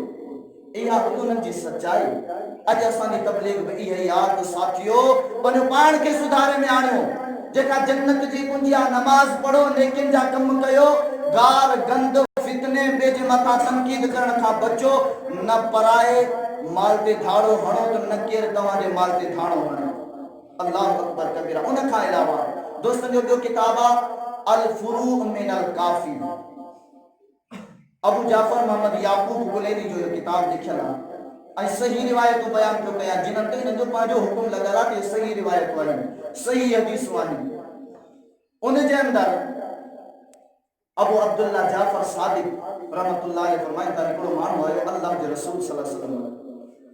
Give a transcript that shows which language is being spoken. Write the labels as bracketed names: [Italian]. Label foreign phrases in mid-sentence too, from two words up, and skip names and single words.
[Sindhi] इहा उन्हनि जी सच्चाई अॼु असांजी तबलीग में इहा यादि साथियो पंहिंजो पाण खे सुधारे में आणियो जेका जन्नत जी कुंजी आहे नमाज पढ़ो नेकिन जा कम कयो गार गंद फितने ॿिए जे मथां तनकीद करण खां बचो न पराए माल ते धाड़ो हणो त न केरु तव्हांजे माल ते धाड़ो हणे। [Arabic] الله أكبر كبيرا. [Sindhi] उन खां अलावा दोस्तनि जो ॿियो किताब आहे अल फुरू मिनल काफ़ी अबू जाफर मोहम्मद याकूब गुलैनी जो किताब लिखियल आहे ऐं सही रिवायतूं बयान पियो कयां जिन्हनि ते हिननि जो पंहिंजो हुकुम लॻल आहे कि सही रिवायतूं आहिनि। सही हदीस वानी उन जे अंदर अबू अब्दुल्ला जाफर सादिक [Arabic] رحمة الله عليه [Sindhi] फरमाइन था हिकिड़ो माण्हू आयो अल्लाह जे रसूल [Arabic] صلى الله عليه وسلم